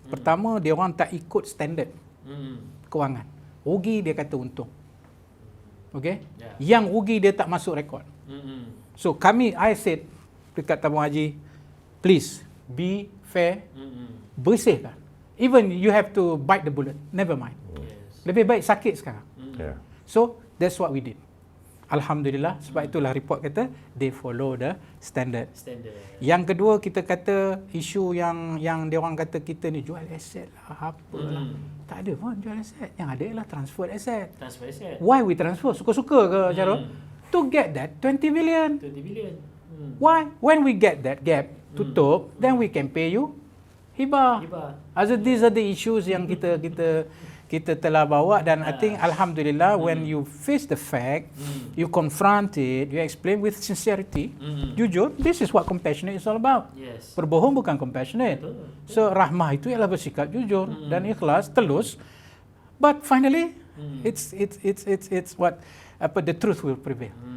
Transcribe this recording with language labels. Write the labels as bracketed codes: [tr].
[ms] Pertama, dia orang tak ikut standard kewangan. Rugi dia kata untung. Okay? Yang rugi dia tak masuk rekod. [en] So I said [ms] dekat tabung haji, [en] please be fair, [ms] bersihkan. [en] Even you have to bite the bullet, never mind. [ms] Lebih baik sakit sekarang. [en] So that's what we did. Alhamdulillah, [ms] sebab itulah [en] report [ms] kata [en] they follow the standard. [ms] Yang kedua, kita kata isu yang dia orang kata kita ni jual aset lah, apalah. Tak ada pun jual aset. Yang ada ialah transfer aset. [en] Why we transfer? [ms] Suka-suka ke Syarul? [en] To get that 20 billion. Why? When we get that gap [ms] tutup, [en] then we can pay you hibah. So these are the issues [ms] yang kita telah bawa, dan [en] I think Alhamdulillah when you face the fact, you confront it, you explain with sincerity, [ms] jujur, [en] this is what compassionate is all about. [ms] Berbohong bukan compassionate. So rahmah itu ialah bersikap jujur dan ikhlas, telus. [en] But finally, it's what the truth will prevail.